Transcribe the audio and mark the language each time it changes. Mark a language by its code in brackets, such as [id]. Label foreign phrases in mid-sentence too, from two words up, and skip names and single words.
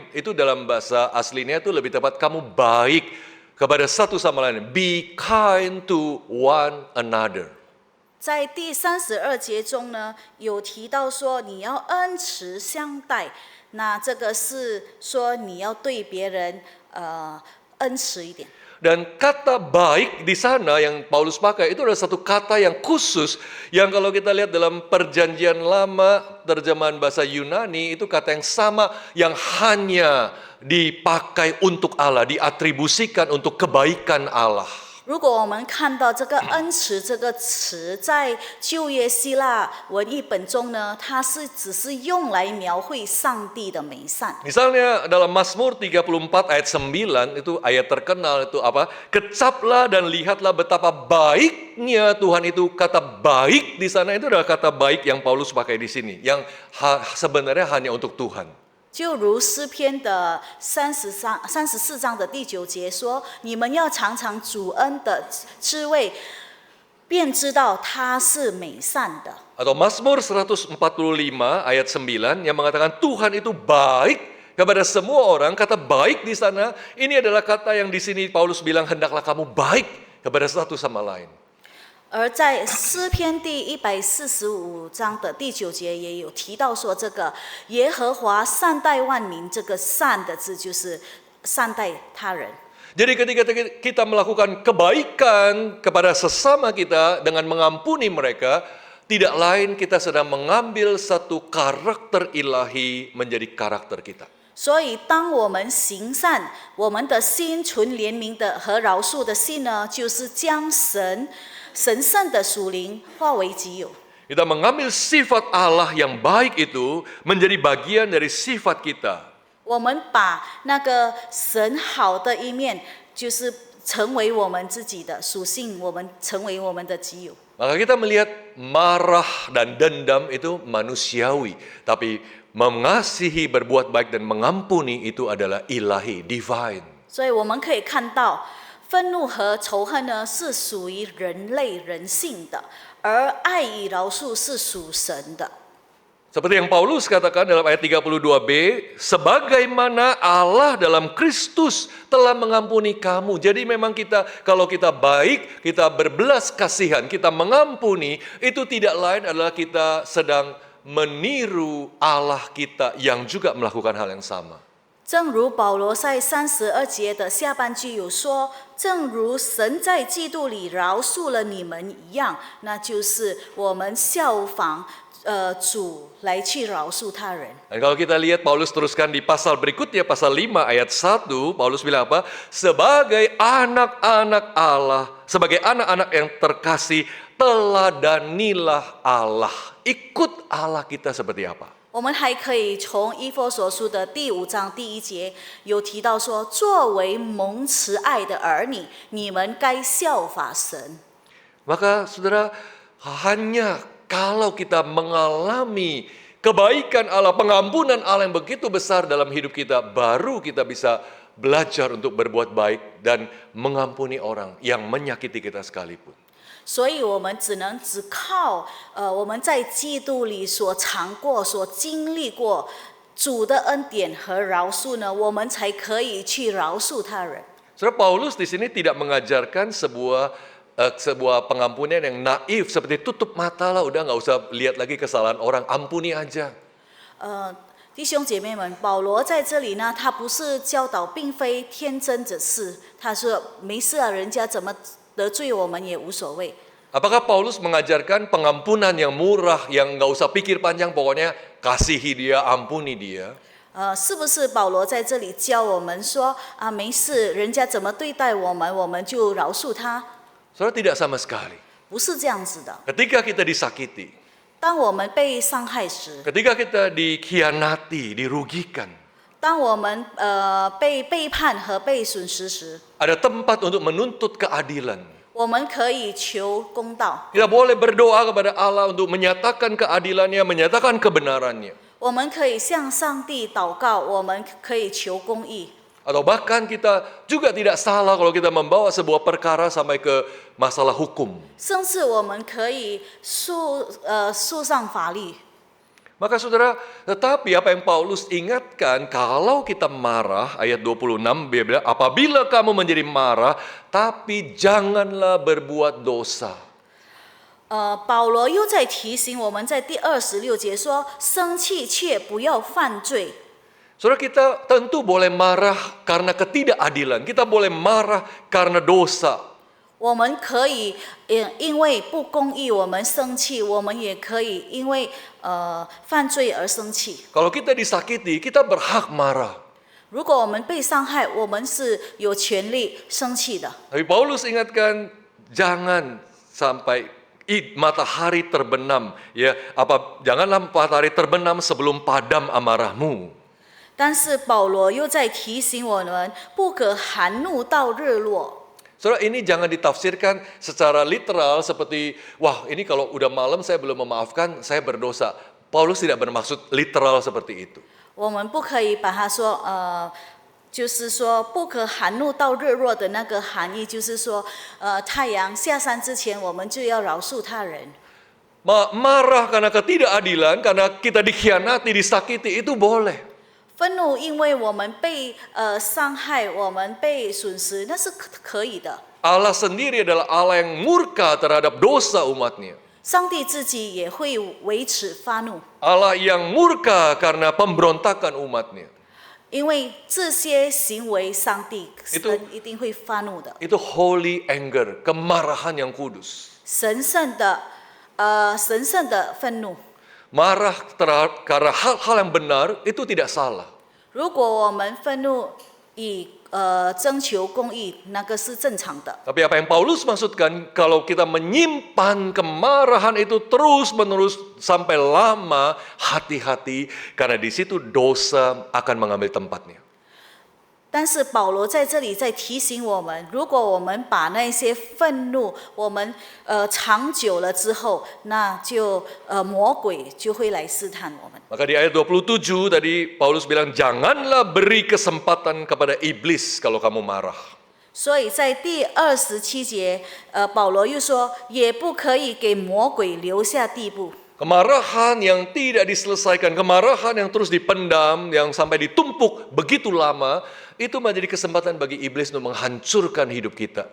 [id] Itu dalam bahasa aslinya itu lebih tepat kamu baik kepada satu sama lain. [en] Be kind to one another. [zh] 在第32节中呢，有提到说你要恩慈相待，那这个是说你要对别人恩慈一点。 [id] Dan kata baik di sana yang Paulus pakai itu adalah satu kata yang khusus yang kalau kita lihat dalam perjanjian lama terjemahan bahasa Yunani itu kata yang sama yang hanya dipakai untuk Allah, diatribusikan untuk kebaikan Allah. [zh] 如果我们看到这个恩慈这个词在旧约希腊文译本中呢，它是只是用来描绘上帝的美善。 [id] Misalnya dalam Mazmur 34 ayat 9 itu ayat terkenal itu apa? Kecaplah dan lihatlah betapa baiknya Tuhan itu. Kata baik di sana itu adalah kata baik yang Paulus pakai di sini, yang sebenarnya hanya untuk Tuhan. [zh] 就如诗篇的34章的第9节说：“你们要尝尝主恩的滋味，便知道他是美善的。” [id] Atau Mazmur 145 ayat 9 yang mengatakan Tuhan itu baik kepada semua orang. Kata baik di sana ini adalah kata yang di sini Paulus bilang hendaklah kamu baik kepada satu sama lain. [zh] 而在诗篇第145章的第9节也有提到说，这个耶和华善待万民，这个善的字就是善待他人。 [id] Jadi ketika kita melakukan kebaikan kepada sesama kita dengan mengampuni mereka, tidak lain kita sedang mengambil satu karakter ilahi menjadi karakter kita. [zh] 所以，当我们行善，我们的心存怜悯的和饶恕的心呢，就是将神圣的属灵化为己有。 [id] Kita mengambil sifat Allah yang baik itu menjadi bagian dari sifat kita. [zh] 我们把那个神好的一面，就是成为我们自己的属性，我们成为我们的己有。 [id] Maka kita melihat marah dan dendam itu manusiawi, tapi mengasihi, berbuat baik dan mengampuni itu adalah ilahi, divine. [zh] 所以我们可以看到，愤怒和仇恨呢是属于人类人性的，而爱与饶恕是属神的。 [id] Seperti yang Paulus katakan dalam ayat 32b, sebagaimana Allah dalam Kristus telah mengampuni kamu. Jadi memang kalau kita baik, kita berbelas kasihan, kita mengampuni, itu tidak lain adalah kita sedang meniru Allah kita yang juga melakukan hal yang sama. [zh] 正如保罗在32节的下半句有说：“正如神在基督里饶恕了你们一样，那就是我们效仿主来去饶恕他人。” [id] Dan kalau kita lihat Paulus teruskan di pasal berikutnya, pasal 5 ayat 1, Paulus bilang apa? Sebagai anak-anak Allah, sebagai anak-anak yang terkasih, teladanilah Allah. Ikut Allah kita seperti apa? [zh] 我们还可以从以弗所书的第5章第1节有提到说：“作为蒙慈爱的儿女，你们该效法神。” [id] Maka saudara, hanya kalau kita mengalami kebaikan Allah, pengampunan Allah yang begitu besar dalam hidup kita, baru kita bisa belajar untuk berbuat baik dan mengampuni orang yang menyakiti kita sekalipun. [zh] 所以我们只靠我们在基督里所尝过、所经历过主的恩典和饶恕呢，我们才可以去饶恕他人。 [id] Saudara, Paulus di sini tidak mengajarkan sebuah pengampunan yang naif seperti tutup mata lah, udah nggak usah lihat lagi kesalahan orang, ampuni aja. [zh] 弟兄姐妹们，保罗在这里呢，他不是教导，并非天真的事。他说没事啊，人家怎么得罪我们也无所谓。 [id] Apakah Paulus mengajarkan pengampunan yang murah, yang nggak usah pikir panjang, pokoknya kasihi dia, ampuni dia? [zh] 是不是保罗在这里教我们说啊，没事，人家怎么对待我们，我们就饶恕他？ [id] Saudara, tidak sama sekali. [zh] 不是这样子的。 [id] Ketika kita disakiti, [zh] 当我们被伤害时， [id] ketika kita dikhianati, dirugikan, [zh] 当我们被背叛和被损失时， [id] ada tempat untuk menuntut keadilan. [zh] 我们可以求公道， [id] Kita boleh berdoa kepada Allah untuk menyatakan keadilannya, menyatakan kebenarannya. [zh] 我们可以向上帝祷告，我们可以求公义。 [id] Atau bahkan kita juga tidak salah kalau kita membawa sebuah perkara sampai ke masalah hukum. [zh] 甚至我们可以诉上法律。 [id] Maka saudara, tetapi apa yang Paulus ingatkan, kalau kita marah, ayat 26, dia bilang, apabila kamu menjadi marah, tapi janganlah berbuat dosa. [zh] 保罗又在提醒我们，在第26节说：“生气却不要犯罪。” [id] Saudara, kita tentu boleh marah karena ketidakadilan, kita boleh marah karena dosa. [zh] 我们可以因为不公义我们生气，我们也可以因为犯罪而生气。 [id] Kalau kita disakiti, kita berhak marah. [zh] 如果我们被伤害，我们是有权利生气的。 [id] Tapi Paulus ingatkan, jangan sampai matahari terbenam, ya, janganlah matahari terbenam sebelum padam amarahmu. [zh] 但是保罗又在提醒我们，不可含怒到日落。 [id] Saudara, ini jangan ditafsirkan secara literal seperti, wah ini kalau udah malam saya belum memaafkan, saya berdosa. Paulus tidak bermaksud literal seperti itu. [zh] 我们不可以把它说就是说不可含怒到日落的那个含义，就是说太阳下山之前，我们就要饶恕他人。 [id] Marah karena ketidakadilan, karena kita dikhianati, disakiti, itu boleh. [zh] 愤怒，因为我们被伤害，我们被损失，那是可以的。 [id] Allah sendiri adalah Allah yang murka terhadap dosa umatnya. [zh] 上帝自己也会为此发怒， [id] Allah yang murka karena pemberontakan umatnya. [zh] 因为这些行为，上帝 [id] Itu- [zh] 神一定会发怒的。 [id] Itu [en] holy anger, [id] kemarahan yang kudus. [zh] 神圣的愤怒。 [id] Marah karena hal-hal yang benar itu tidak salah. [zh] 如果我们愤怒以征求公义，那个是正常的。 [id] Tapi apa yang Paulus maksudkan, kalau kita menyimpan kemarahan itu terus-menerus sampai lama, hati-hati, karena di situ dosa akan mengambil tempatnya. [zh] 但是保罗在这里在提醒我们，如果我们把那些愤怒，我们长久了之后，那就魔鬼就会来试探我们。 [id] Maka di ayat 27 tadi Paulus bilang, janganlah beri kesempatan kepada iblis kalau kamu marah. [zh] 所以在第27节，保罗又说，也不可以给魔鬼留下地步。 [id] Kemarahan yang tidak diselesaikan, kemarahan yang terus dipendam, yang sampai ditumpuk begitu lama, itu menjadi kesempatan bagi iblis untuk menghancurkan hidup kita.